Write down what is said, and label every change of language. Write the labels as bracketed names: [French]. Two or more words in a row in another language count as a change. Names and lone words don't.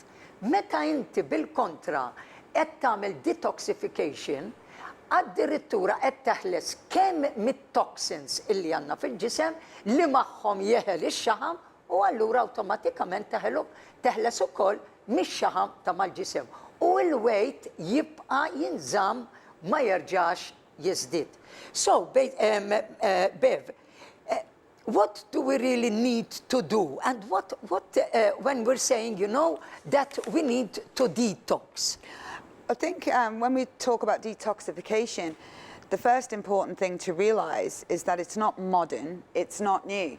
[Maltese] Meta inti bil-kontra qed tagħmel detoxification, addirittura qed teħles kemm mit-toxins illi għandna fil-ġisem li magħhom jeħel ix-xaħam u allura awtomatikament teħles ukoll mix-xaħam ta' mal-ġisem. U l-weight jibqa' jinżamm ma jerġax jiżdied. [English] So, Bev, what do we really need to do? And what when we're saying, that we need to detox? I think when we talk about detoxification, the first important thing to realize is that it's not modern, it's not new.